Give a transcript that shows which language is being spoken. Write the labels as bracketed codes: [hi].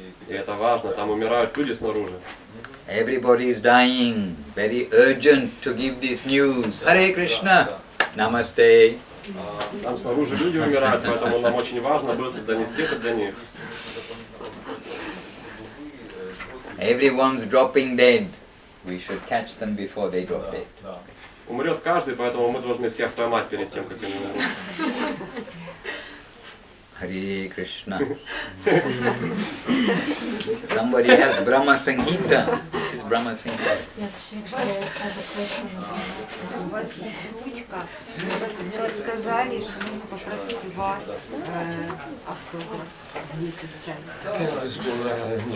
[ru] И это важно, там умирают люди снаружи. [en] Everybody is dying. Very urgent to give this news. Hare Krishna. Namaste. [ru] Там снаружи люди умирают, поэтому нам очень важно быстро донести это до них. [en] Everyone's dropping dead. We should catch them before they drop dead. [ru] Умрет каждый, поэтому мы должны всех поймать перед тем, как они умрут. [en] Hare Krishna. Somebody has Brahma Sanghita. This is Brahma Sanghita. Yes, she actually has a question. [ru] У вас есть ручка. Мне вот сказали, что нужно попросить вас автограф здесь оставить.